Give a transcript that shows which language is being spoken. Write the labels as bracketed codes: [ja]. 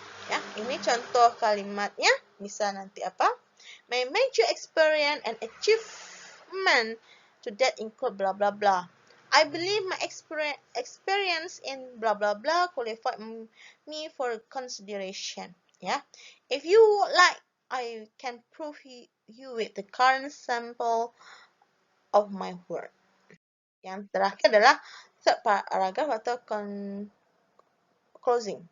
[id] Ya, ini contoh kalimatnya. Bisa nanti apa? [en] My major experience and achievement to that include blah blah blah. I believe my experience in blah blah blah qualified me for consideration. Yeah. If you would like, I can prove you with the current sample of my work. [id] Yang terakhir adalah paragraf atau closing.